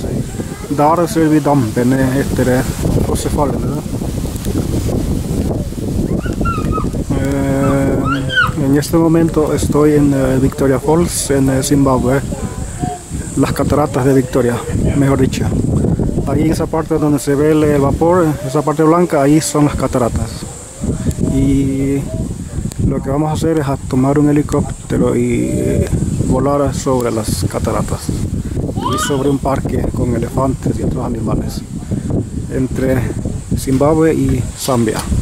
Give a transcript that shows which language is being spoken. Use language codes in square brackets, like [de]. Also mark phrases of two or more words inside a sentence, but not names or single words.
[no] Der ser vi dampene etter fossefallene. [es] En este momento estoy en Victoria Falls, en Zimbabwe. Las cataratas de Victoria, mejor dicho. Ahí en esa parte donde se ve el vapor, esa parte blanca, ahí son las cataratas. Y lo que vamos a hacer es a tomar un helicóptero y volar sobre las cataratas y sobre un parque con elefantes y otros animales entre Zimbabue y Zambia.